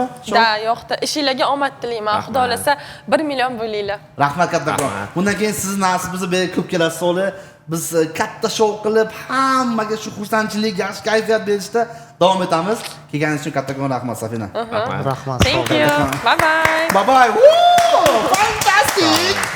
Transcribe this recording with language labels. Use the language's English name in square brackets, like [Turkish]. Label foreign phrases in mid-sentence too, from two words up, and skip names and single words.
[Uzbek] Da, yoqdi. Ishingizga omad tilayman. Xudo xolasa 1 million bo'linglar. Rahmat kattakon. Bundan keyin sizni nasibingizni berib ko'p kelasiz o'g'li. Biz katta shou qilib, hammaga shu xursandchilik, yaxshi kayfiyat berishda davom etamiz. Kelganingiz uchun kattakon rahmat Safina. Rahmat. [English] Thank you. Bye bye. Bye bye. Woo! Fantastic.